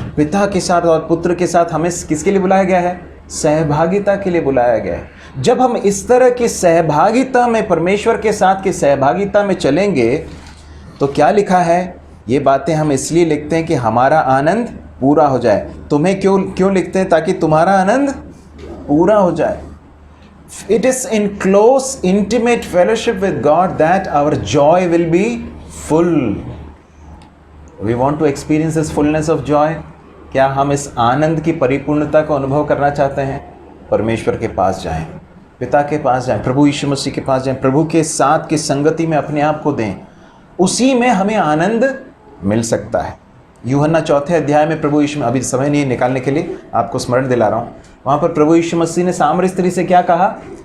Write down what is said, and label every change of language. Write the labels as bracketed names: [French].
[Hindi] पिता के साथ और पुत्र के साथ हमें किसके लिए बुलाया गया है? सहभागिता के लिए बुलाया गया है। जब हम इस तरह की सहभागिता में, परमेश्वर के साथ की सहभागिता में चलेंगे, तो क्या लिखा है? ये बातें हम इसलिए लिखते हैं कि हमारा आनंद पूरा हो जाए। तुम्हें क्यों लिखते हैं? ताकि तुम्हारा आनंद पूरा हो जाए। [English] It is in close, intimate fellowship with God that our joy will be full. We want to experience this fullness of joy. [Hindi] क्या हम इस आनंद की परिपूर्णता को अनुभव करना चाहते हैं? परमेश्वर के पास जाएं, पिता के पास जाएं, प्रभु यीशु मसीह के पास जाएं, प्रभु के साथ की संगति में अपने आप को दें। उसी में हमें आनंद मिल सकता है। यूहन्ना चौथे अध्याय में प्रभु यीशु, अभी समय नहीं निकालने के लिए आपको स्मरण दिला रहा हूँ, वहाँ पर प्रभु यीशु मसीह ने सामरी स्त्री से क्या कहा?